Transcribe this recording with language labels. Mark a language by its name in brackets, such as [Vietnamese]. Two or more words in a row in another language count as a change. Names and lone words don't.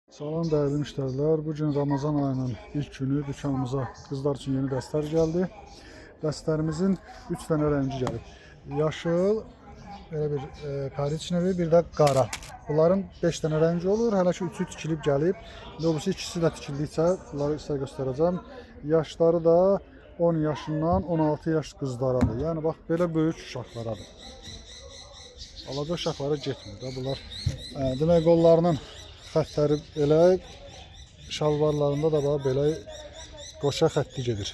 [Turkish] Salam değerli müşteriler. Bugün Ramazan ayının ilk günü dükanımıza kızlar için yeni dəstlər geldi. Dəstlərimizin 3 tane rengi gelib. Yaşıl, böyle bir korичневый, bir de qara. Bunların 5 tane rengi olur. [Azerbaijani] Hələ ki 3'ü tikilib gəlib. Doğrusu ikisi də tikildikcə bunları sizə göstərəcəm. Yaşları da 10 yaşından 16 yaş qızlaradır. Yəni bax belə böyük uşaqlaradır. Alaca uşaqlara getmir də bunlar. Demək qollarının xəttləri belə, şalvarlarında da belə qoşa xətti gedir.